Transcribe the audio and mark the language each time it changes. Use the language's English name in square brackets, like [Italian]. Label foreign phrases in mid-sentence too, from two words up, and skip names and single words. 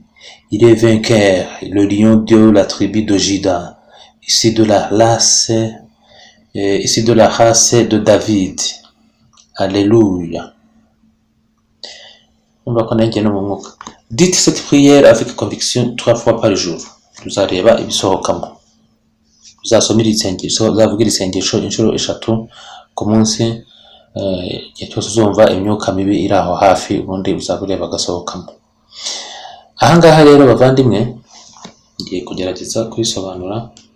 [French] Il est vainqueur, le lion de la tribu de Juda. Ici de la race de David. Alléluia. Dites cette prière avec conviction 3 fois par jour. [Kinyarwanda] Tuzareba ibisohokamo. Uzasomera isengesho, uzavugira isengesho inshuro 3 ku munsi, igihe cyose uzumva imyuka mibi iri aho hafi, ubundi uzabureba agasohokamo. Ahangaha rero bavandimwe, ngiye kugerageza kubisobanura.